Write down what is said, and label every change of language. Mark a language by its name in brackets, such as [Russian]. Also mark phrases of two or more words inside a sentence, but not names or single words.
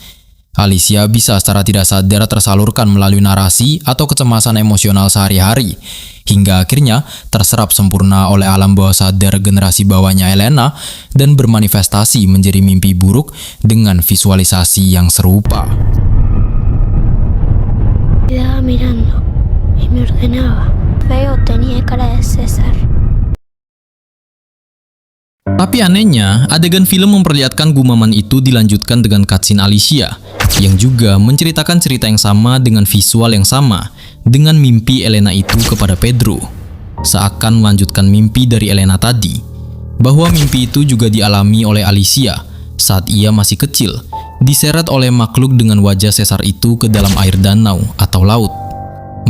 [Indonesian] Alicia bisa secara tidak sadar tersalurkan melalui narasi atau kecemasan emosional sehari-hari, hingga akhirnya terserap sempurna oleh alam bawah sadar generasi bawahnya Elena dan bermanifestasi menjadi mimpi buruk dengan visualisasi yang serupa. [Spanish] Quedaba mirando y me ordenaba. Feo tenía cara de César. [Indonesian] Tapi anehnya, adegan film memperlihatkan gumaman itu dilanjutkan dengan cutscene Alicia, yang juga menceritakan cerita yang sama dengan visual yang sama, dengan mimpi Elena itu kepada Pedro. Seakan melanjutkan mimpi dari Elena tadi, bahwa mimpi itu juga dialami oleh Alicia saat ia masih kecil, diseret oleh makhluk dengan wajah Cesar itu ke dalam air danau atau laut.